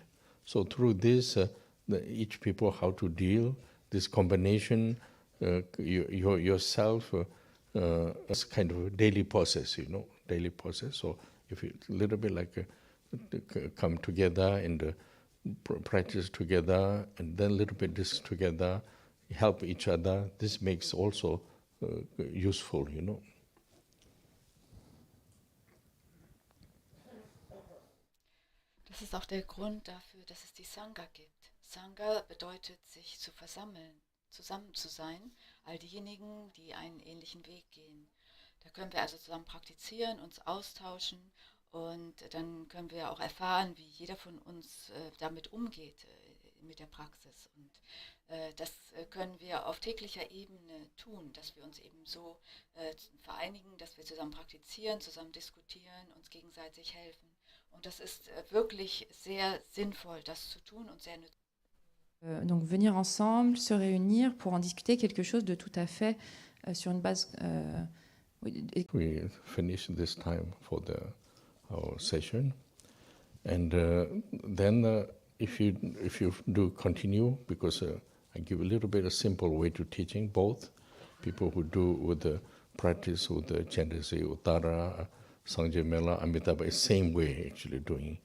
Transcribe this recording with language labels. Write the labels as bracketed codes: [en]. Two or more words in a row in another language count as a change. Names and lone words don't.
[en] So through this, each people how to deal, this combination, yourself, as kind of a daily process, daily process. So if you a little bit like come together and practice together, and then a little bit this together, help each other, this makes also useful, [de] Das ist auch der Grund dafür, dass es die Sangha gibt. Sangha bedeutet, sich zu versammeln, zusammen zu sein, all diejenigen, die einen ähnlichen Weg gehen. Da können wir also zusammen praktizieren, uns austauschen und dann können wir auch erfahren, wie jeder von uns damit umgeht, mit der Praxis. Und das können wir auf täglicher Ebene tun, dass wir uns eben so vereinigen, dass wir zusammen praktizieren, zusammen diskutieren, uns gegenseitig helfen. Und das ist wirklich sehr sinnvoll, das zu tun und sehr nützlich. [fr] Donc venir ensemble, se réunir pour en discuter quelque chose de tout à fait sur une base... [en] We finish this time for our session. And then if you do continue, because I give a little bit a simple way to teaching, both people who do with the practice with the Chandasi, Uttara, Sangye Mela, Amitabha, same way actually doing.